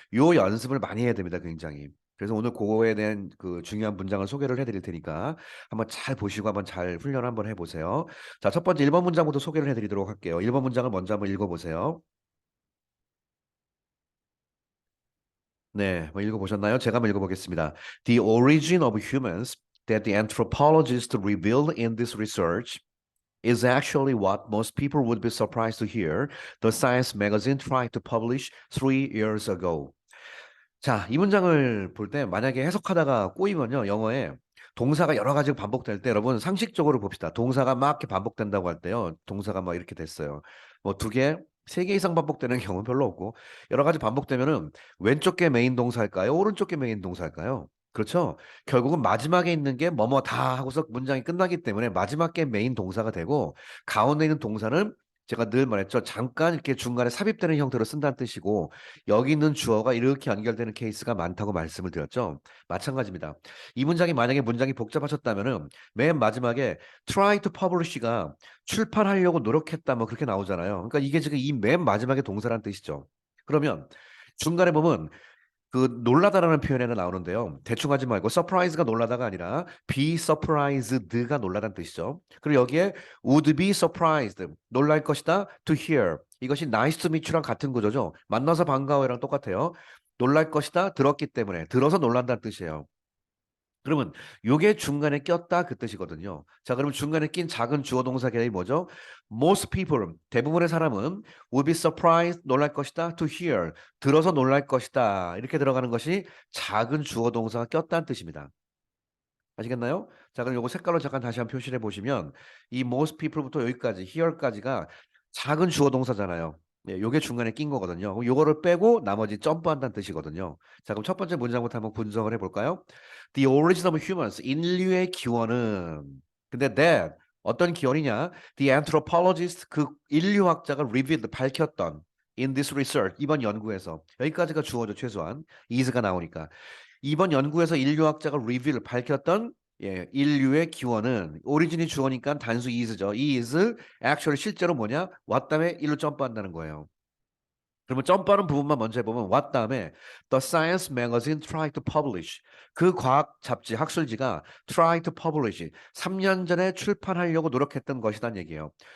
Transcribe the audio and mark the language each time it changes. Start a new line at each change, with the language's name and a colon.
Korean: 요 연습을 많이 해야 됩니다. 굉장히. 그래서 오늘 그거에 대한 그 중요한 문장을 소개를 해드릴 테니까 한번 잘 보시고 한번 잘 훈련 한번 해보세요. 자, 첫 번째 1번 문장부터 소개를 해드리도록 할게요. 1번 문장을 먼저 한번 읽어보세요. 네, 뭐 읽어보셨나요? 제가 한번 읽어보겠습니다.
English: The origin of humans that the anthropologists revealed in this research is actually what most people would be surprised to hear the Science magazine tried to publish 3 years ago.
Korean: 자, 이 문장을 볼 때 만약에 해석하다가 꼬이면요, 영어에 동사가 여러 가지 반복될 때 여러분 상식적으로 봅시다. 동사가 막 이렇게 반복된다고 할 때요, 동사가 막 이렇게 됐어요. 뭐 두 개, 세 개 이상 반복되는 경우는 별로 없고 여러 가지 반복되면은 왼쪽 게 메인 동사일까요? 오른쪽 게 메인 동사일까요? 그렇죠. 결국은 마지막에 있는 게 뭐뭐 다 하고서 문장이 끝나기 때문에 마지막 게 메인 동사가 되고 가운데 있는 동사는 제가 늘 말했죠. 잠깐 이렇게 중간에 삽입되는 형태로 쓴다는 뜻이고 여기 있는 주어가 이렇게 연결되는 케이스가 많다고 말씀을 드렸죠. 마찬가지입니다. 이 문장이 만약에 문장이 복잡하셨다면은 맨 마지막에
English: try to publish
Korean: 가 출판하려고 노력했다 뭐 그렇게 나오잖아요. 그러니까 이게 지금 이 맨 마지막에 동사란 뜻이죠. 그러면 중간에 보면 그 놀라다라는 표현에는 나오는데요. 대충 하지 말고 surprise가 놀라다가 아니라
English: be surprised
Korean: 가 놀라다는 뜻이죠. 그리고 여기에
English: would be surprised
Korean: 놀랄 것이다
English: to hear
Korean: 이것이
English: nice to meet you
Korean: 랑 같은 구조죠. 만나서 반가워요랑 똑같아요. 놀랄 것이다 들었기 때문에 들어서 놀란다는 뜻이에요. 그러면 요게 중간에 꼈다 그 뜻이거든요. 자, 그러면 중간에 낀 작은 주어 동사 계열이 뭐죠?
English: Most people,
Korean: 대부분의 사람은
English: will be surprised,
Korean: 놀랄 것이다,
English: to hear,
Korean: 들어서 놀랄 것이다. 이렇게 들어가는 것이 작은 주어 동사가 꼈다는 뜻입니다. 아시겠나요? 자, 그럼 요거 색깔로 잠깐 다시 한번 표시해 보시면 이
English: most people
Korean: 부터 여기까지, here까지가 작은 주어 동사잖아요. 네, 요게 중간에 낀 거거든요. 그럼 요거를 빼고 나머지 점프한다는 뜻이거든요. 자, 그럼 첫 번째 문장부터 한번 분석을 해볼까요?
English: The origin of humans,
Korean: 인류의 기원은. 근데 that, 어떤 기원이냐?
English: The anthropologist,
Korean: 그 인류학자가
English: revealed,
Korean: 밝혔던
English: in this research,
Korean: 이번 연구에서. 여기까지가 주어죠, 최소한. is가 나오니까. 이번 연구에서 인류학자가 reveal, 밝혔던 예, 인류의 기원은 오리진이 주어니까 단수 is죠. 이
English: is actually
Korean: 실제로 뭐냐? what 다음에 일로 점프한다는 거예요. 그러면 점프하는 부분만 먼저 해보면 what 다음에
English: The Science Magazine tried to publish
Korean: 그 과학 잡지 학술지가
English: tried to publish 3년
Korean: 전에 출판하려고 노력했던 것이란 얘기예요.